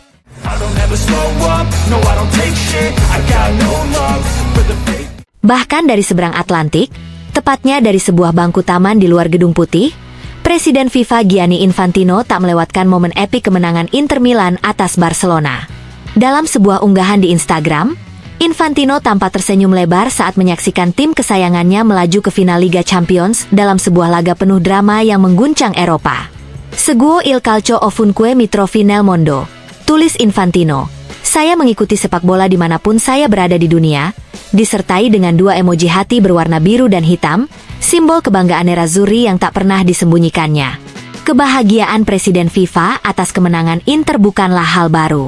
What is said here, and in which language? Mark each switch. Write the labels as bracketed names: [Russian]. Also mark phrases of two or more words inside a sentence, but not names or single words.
[Indonesian] Bahkan dari seberang Atlantik, tepatnya dari sebuah bangku taman di luar Gedung Putih, Presiden FIFA Gianni Infantino tak melewatkan momen epik kemenangan Inter Milan atas Barcelona. Dalam sebuah unggahan di Instagram, Infantino tampak tersenyum lebar saat menyaksikan tim kesayangannya melaju ke final Liga Champions dalam sebuah laga penuh drama yang mengguncang Eropa. [Italian] Seguo il calcio ovunque mi trovi nel mondo, [Indonesian] tulis Infantino. Saya mengikuti sepak bola dimanapun saya berada di dunia, disertai dengan 2 emoji hati berwarna biru dan hitam, simbol kebanggaan Nerazzurri yang tak pernah disembunyikannya. Kebahagiaan Presiden FIFA atas kemenangan Inter bukanlah hal baru.